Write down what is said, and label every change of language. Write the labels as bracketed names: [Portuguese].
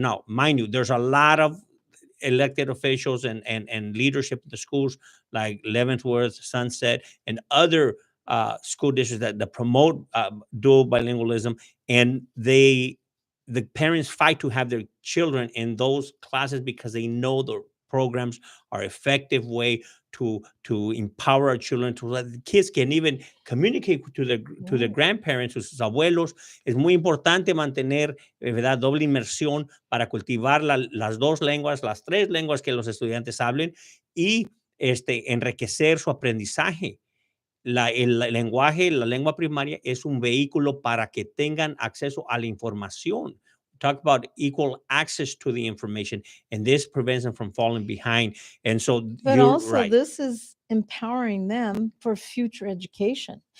[English] Now, mind you, there's a lot of elected officials and leadership in the schools like Leavenworth, Sunset, and other school districts that promote dual bilingualism, and the parents fight to have their children in those classes because they know the programs are effective way to empower our children, to let the kids can even communicate to their Right. grandparents, [Spanish] to sus abuelos. Es muy importante mantener, ¿verdad?, doble inmersión para cultivar las dos lenguas, las tres lenguas que los estudiantes hablen y enriquecer su aprendizaje. El lenguaje, la lengua primaria es un vehículo para que tengan acceso a la información. [English] Talk about equal access to the information, and this prevents them from falling behind. And so But you're also, right. this is empowering them for future education.